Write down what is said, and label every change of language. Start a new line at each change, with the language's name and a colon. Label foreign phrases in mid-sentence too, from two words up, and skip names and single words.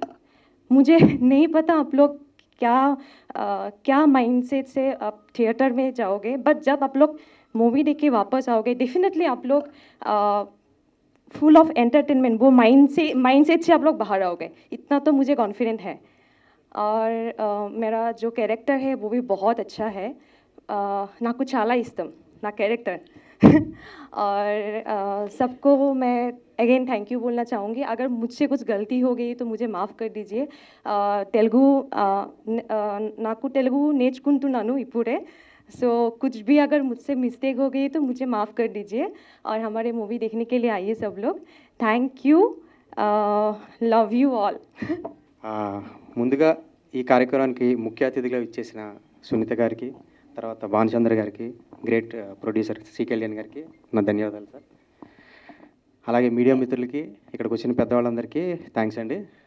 Hindi: मुझे नहीं पता आप लोग क्या माइंडसेट से आप थिएटर में जाओगे, बट जब आप लोग मूवी देख के वापस आओगे, डेफिनेटली आप लोग
English: full of entertainment,
Hindi: वो माइंडसेट से आप लोग बाहर आओगे, इतना तो मुझे कॉन्फिडेंट है. और मेरा जो कैरेक्टर है वो भी बहुत अच्छा है.
Telugu: నాకు చాలా ఇష్టం నా कैरेक्टर.
Hindi: और सबको मैं अगेन
English: thank you
Hindi: बोलना चाहूँगी. अगर मुझसे कुछ गलती हो गई तो मुझे माफ़ कर दीजिए.
Telugu: తెలుగు నాకు తెలుగు నేర్చుకుంటున్నాను ఇప్పుడే.
Hindi: सो कुछ भी अगर मुझसे मिस्टेक हो गई तो मुझे माफ़ कर दीजिए. और हमारे मूवी देखने के लिए आइए सब लोग.
English: Thank you. Love you all.
Telugu: ముందుగా ఈ కార్యక్రమానికి ముఖ్య అతిథిగా ఇచ్చేసిన సునీత గారికి, తర్వాత భానుచంద్ర గారికి,
English: great producer
Telugu: సి కళ్యాణ్ గారికి నా ధన్యవాదాలు సార్. అలాగే మీడియా మిత్రులకి, ఇక్కడికి వచ్చిన పెద్దవాళ్ళందరికీ థ్యాంక్స్ అండి.